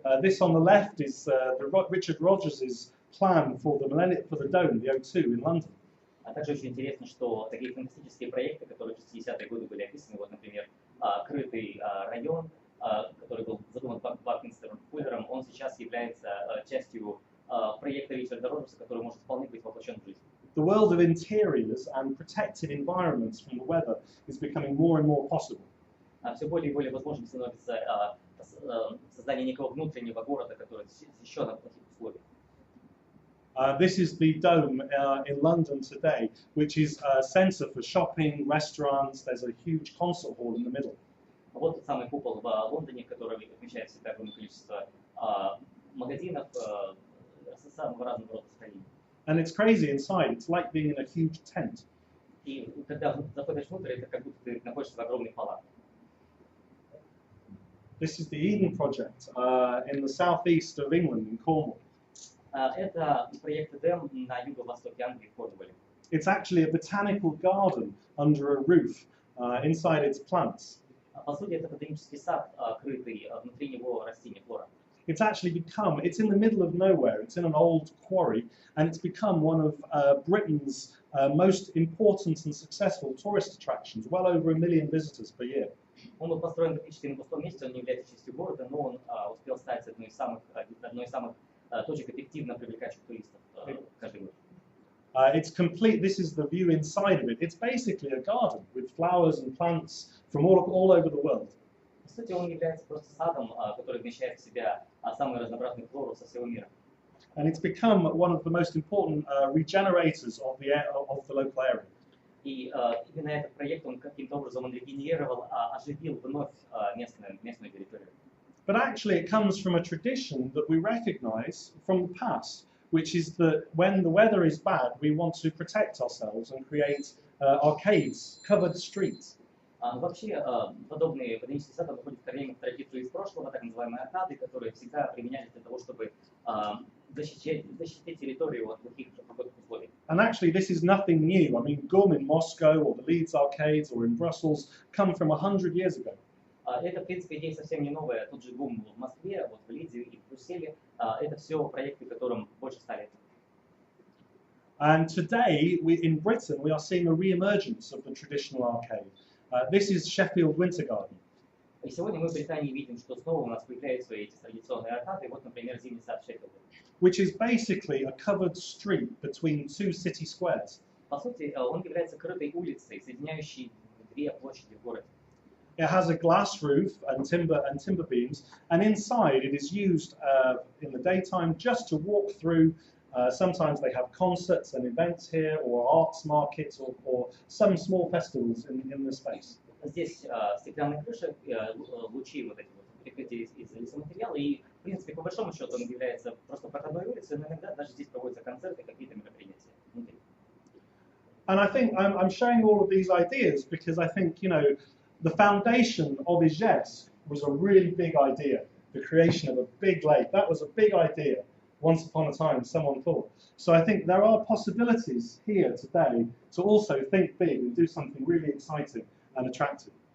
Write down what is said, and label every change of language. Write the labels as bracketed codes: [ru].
[en] This on the left is Richard Rogers' plan for the dome, the O2 in London. [ru] А также очень интересно, что такие фантастические проекты, которые в 60-е годы были описаны, вот, например, крытый район, который был задуман Бакминстером Фуллером, он сейчас является частью проекта Ричарда Роджерса, который может вполне быть воплощен в жизнь. [en] The world of interiors and protected environments from the weather is becoming more and more possible. [ru] Все более и более возможным становится создание некого внутреннего города, который защищен от плохих условий. [en] This is the dome in London today, which is a centre for shopping, restaurants. There's a huge concert hall in the middle. [ru] Вот тот самый купол в Лондоне, который отмечает в себя огромное количество магазинов самого разного рода строений. [en] And it's crazy inside. It's like being in a huge tent. [ru] И когда заходишь внутрь, это как будто ты находишься в огромной палатке. [en] This is the Eden Project in the southeast of England, in Cornwall. [ru] Это проект Эдем на юго-востоке Англии, в Корнуолле. [en] It's actually a botanical garden under a roof. Inside its plants. [ru] По сути, это ботанический сад, крытый, внутри него растения, флора. [en] It's in the middle of nowhere. It's in an old quarry, and it's become one of Britain's most important and successful tourist attractions. Well over 1 million visitors per year. [ru] Он был построен практически на пустом месте, он не является частью города, но он успел стать одной из самых точек эффективно привлекающих туристов каждый год. [en] It's complete. This is the view inside of it. It's basically a garden with flowers and plants from all over the world. [ru] По сути, он является просто садом, который вмещает в себя самые разнообразные флору со всего мира. [en] And it's become one of the most important regenerators of the local area. [ru] И именно этот проект, он каким-то образом регенерировал, оживил вновь местную территорию. [en] But actually, it comes from a tradition that we recognize from the past, which is that when the weather is bad, we want to protect ourselves and create arcades, covered streets. [ru] Вообще, подобные ботанические сады выходят в корнях в традицию из прошлого, так называемые аркады, которые всегда применялись для того, чтобы защитить территорию от плохих погодных условий. [en] And actually, this is nothing new. I mean, GUM in Moscow or the Leeds arcades or in Brussels come from 100 years ago. [ru] Это, в принципе, идея совсем не новая. Тот же ГУМ в Москве, вот в Лидзе и в Брюсселе. Это все проекты, которым больше 100 лет. [en] And today, in Britain, we are seeing a re-emergence of the traditional arcade. This is Sheffield Winter Garden. [ru] И сегодня мы в Британии видим, что снова у нас появляются эти традиционные аркады. Вот, например, зимний сад Шеффилда. [en] Which is basically a covered street between two city squares. [ru] По сути, он является крытой улицей, соединяющей две площади в городе. [en] It has a glass roof and timber beams, and inside it is used in the daytime just to walk through. Sometimes they have concerts and events here, or arts markets, or some small festivals in the space. [ru] Здесь стеклянная крыша, лучи вот эти вот прикрытия из лесоматериала, и в принципе по большому счету он является просто проходной улицей, но иногда даже здесь проводятся концерты, какие-то мероприятия внутри. [en] And I think I'm showing all of these ideas because I think, you know, the foundation of Ижевsk was a really big idea. The creation of a big lake, that was a big idea. Once upon a time, someone thought. So I think there are possibilities here today to also think big and do something really exciting and attractive.